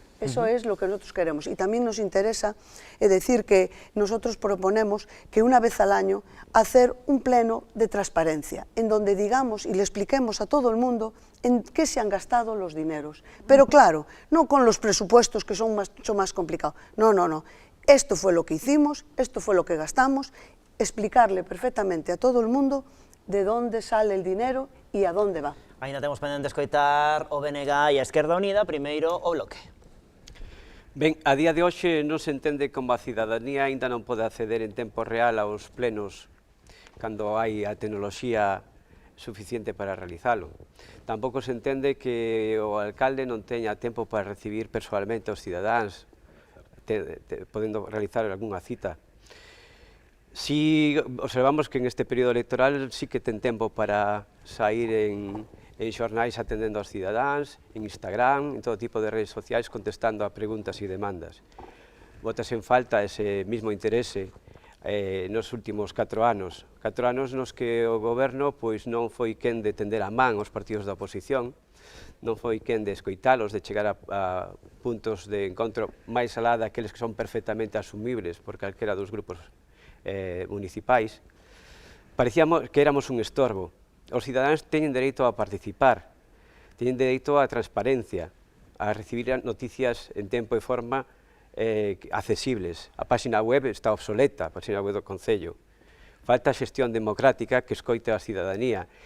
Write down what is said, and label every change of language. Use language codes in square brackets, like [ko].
[es] Eso es lo que nosotros queremos. Y también nos interesa decir que nosotros proponemos que una vez al año hacer un pleno de transparencia, en donde digamos y le expliquemos a todo el mundo en qué se han gastado los dineros. Pero claro, no con los presupuestos que son mucho más complicados. No, no, no. Esto fue lo que hicimos, esto fue lo que gastamos, explicarle perfectamente a todo el mundo de dónde sale el dinero e a dónde va. [gl] Ainda temos pendente escoitar o BNG e a Esquerda Unida, primeiro o Bloque. Ben, a día de hoxe non se entende como a cidadanía aínda non pode acceder en tempo real aos plenos cando hai a tecnoloxía suficiente para realizalo. Tampouco se entende que o alcalde non teña tempo para recibir persoalmente aos cidadáns, podendo realizar algunha cita. [es] Si observamos que en este período electoral sí que [gl] ten tempo para sair en xornais atendendo aos cidadáns, en Instagram, en todo tipo de redes sociais, contestando a preguntas e demandas. Botas en falta [es] ese mismo [gl] interese nos últimos 4 anos. 4 anos nos que o goberno pois non foi quen de tender a man aos partidos da oposición, non foi quen de escoitalos, de chegar a puntos de encontro máis alá daqueles que son perfectamente asumibles por calquera dos grupos municipais. [es] Parecíamos que éramos un estorbo. [gl] Os cidadáns teñen dereito a participar, teñen dereito á transparencia, a recibir noticias en tempo e forma accesibles. A página web está obsoleta, a página web do Concello. Falta xestión democrática que escoite a cidadanía.